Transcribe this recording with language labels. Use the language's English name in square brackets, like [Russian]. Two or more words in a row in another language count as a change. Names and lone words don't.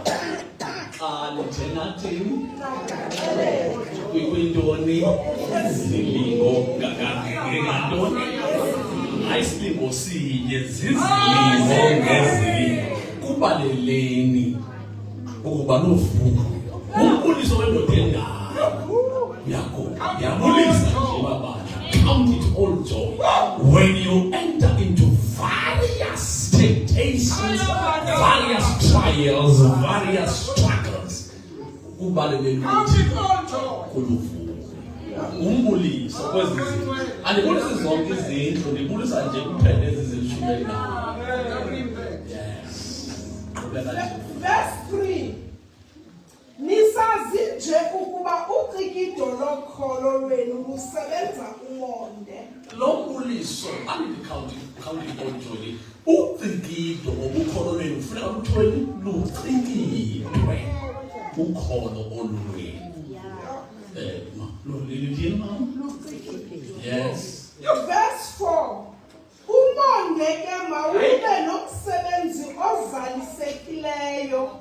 [Xhosa] Xa nithe nathini kwintoni izilingo ngantoni ayisilingo sinye zizilingo ngezilingo. Kubaleleni ukuba novuyo. Umbuliso wendoda endayo uyabulisa nje babana. [English] Count it all joy when you enter into various temptations, various trials, various struggles. [Xhosa] Kubaleleni kuluvuyo. Umbuliso kwezizinto. Andibulisi zonke izindlu, ndibulisa nje kuphela ezizilishumi. [English] Verse 3. [Xhosa] Nisazi nje ukuba ucikido lokholo lwenu lusebenza umonde. Lo mbuliso [English] counting on joy. [Xhosa] Ucikido ngobukholo lwenu kufuneka luthweni lucikidwe. Ukholo olwenu. Yes. [English] Verse 4. [Xhosa] Umonde ke mawube nomsebenzi ozalisekileyo.